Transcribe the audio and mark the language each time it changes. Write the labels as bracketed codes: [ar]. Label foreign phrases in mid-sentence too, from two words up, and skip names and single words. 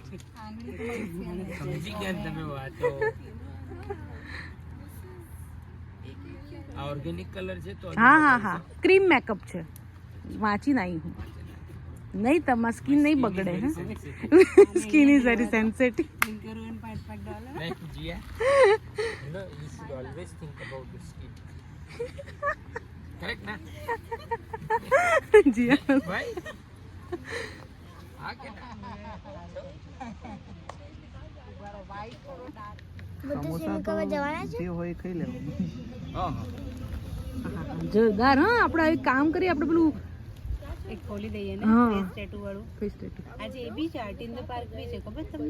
[gu] સમજી ગયા ને તમે વાતો આ [en] organic color [gu] છે તો હા [en] cream makeup [gu] છે વાંચી નાઈ હું નહીં તમારી સ્કિન નહીં બગડે હે [en] skin is very sensitive Like Jia, you should always think about the skin. Correct, na? [gu] જી [en] Why? Ah, ke na? [gu] જોરદાર હા આપણે એક કામ કરીએ આપણે પેલું એક ખોલી દઈએ ને હા. [en] face tattoo [gu] વાળું [en] face tattoo [gu] આજે એ બી છે આર્ટ ઇન ધ પાર્ક બી છે ખબર તમને